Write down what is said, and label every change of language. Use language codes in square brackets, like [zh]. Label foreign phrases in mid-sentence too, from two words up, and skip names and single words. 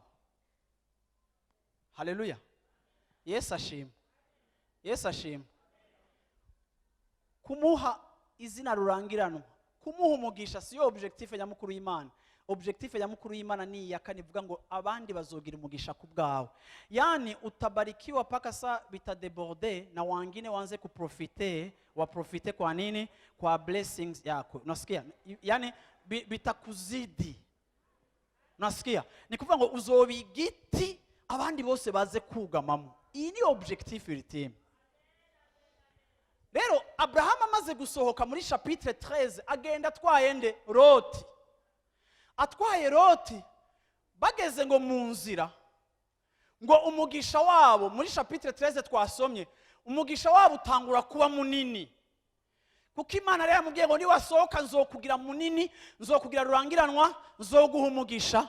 [rn] Haleluya. Yesu ashimwe. Yesu ashimwe. Kumuha izina rurangiranwa, kumuha umugisha siyo objectif nyamukuru y'Imana. Objectif nyamukuru y'Imana ni ya kane ivuga ngo abandi bazogira umugisha ku bwawe. [sw] Yani utabarikiwa paka sa bitadeborde na wangine wanze kuprofite, waprofite kwa nini? Kwa blessings yako. Unasikia? Yani bitakuzidi. Unasikia? [rn] Ni kuvuga ngo uzobi igiti abandi bose baze kugamamo. Iyi ni [fr] objectif ultime. [rn] Rero Abraham amaze gusohoka muri chapitre 13 agenda atwaye Loti. Atwaye Loti bageze ngo mu nzira ngo umugisha wabo muri chapitre 13 twasomye umugisha wabo utangura kuba munini kuko Imana rero yamubwiye ngo niwasohoka nzokugira munini nzokugira rurangiranwa nzoguha umugisha.